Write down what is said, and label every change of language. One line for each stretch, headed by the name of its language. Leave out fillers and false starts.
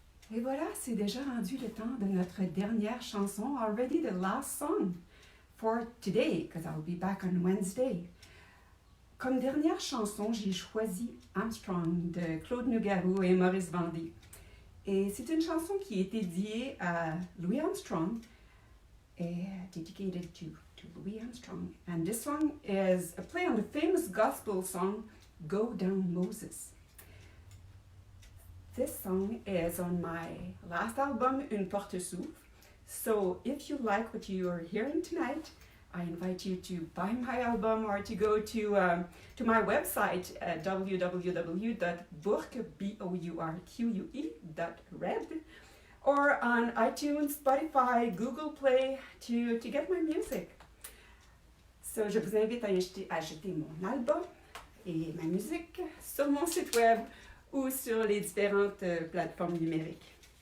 French: Et voilà, c'est déjà rendu le temps de notre dernière chanson.
English: Already the last song for today, because I'll be back on Wednesday.
French: Comme dernière chanson, j'ai choisi Armstrong de Claude Nougaro et Maurice Vendy. Et c'est une chanson qui est dédiée à Louis Armstrong et
English: dedicated to Louis Armstrong. And this song is a play on the famous gospel song, Go Down Moses. This song is on my last album, Une Porte s'ouvre. So if you like what you are hearing tonight, I invite you to buy my album or to go to my website at www.bourque.red or on iTunes, Spotify, Google Play to get my music.
French: So je vous invite à acheter mon album et ma musique sur mon site web ou sur les différentes plateformes numériques.